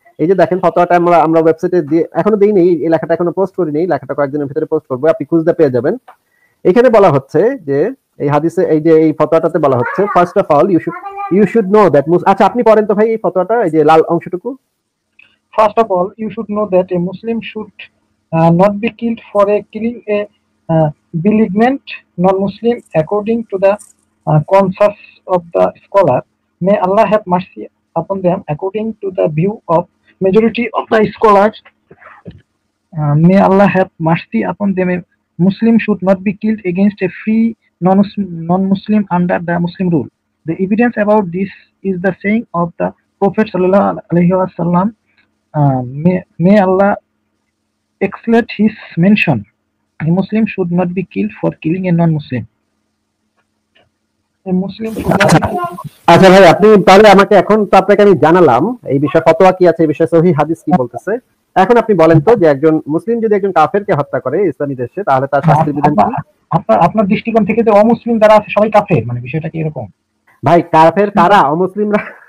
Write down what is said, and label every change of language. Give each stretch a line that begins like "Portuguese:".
Bangla: এই যে দেখেন ফতোয়াটা আমরা ওয়েবসাইটে দিয়ে এখনো দেইনি, এই লেখাটা এখনো পোস্ট করিনি, লেখাটা কয়েকদিনের ভিতরে পোস্ট করবো, আপনি খুঁজতে পেয়ে যাবেন। এখানে বলা হচ্ছে যে এই হাদিসে এই যে এই ফতোয়াটাতে বলা হচ্ছে
English: First of all you should know that.
Bangla: আচ্ছা আপনি পড়েন তো ভাই এই ফতোয়াটা, এই যে লাল অংশটুকু।
English: First of all, you should know that a Muslim should not be killed for killing a belligerent non-Muslim, according to the consensus of the scholar. May Allah have mercy upon them. According to the view of majority of the scholars, may Allah have mercy upon them. A Muslim should not be killed against a free non-Muslim under the Muslim rule. The evidence about this is the saying of the Prophet
Arabic: sallallahu alaihi wasallam.
English: May Allah exalt his mention. A Muslim should not be killed for killing a non-Muslim. A Muslim should not be killed.
Bangla: আচ্ছা ভাই আপনি তাহলে আমাকে এখন তো আপনাকে আমি জানালাম এই বিষয়ে ফতোয়া কি আছে, এই বিষয়ে সহিহ হাদিস কি বলতেছে। এখন আপনি বলেন তো যে একজন মুসলিম যদি একজন কাফেরকে হত্যা করে ইসলামী দেশে তাহলে তার শাস্তির বিধান কি? আপনার দৃষ্টিকোণ থেকে যে অমুসলিম যারা আছে সবাই কাফের, মানে বিষয়টা কি এরকম? ভাই কাফের কারা? অমুসলিমরা?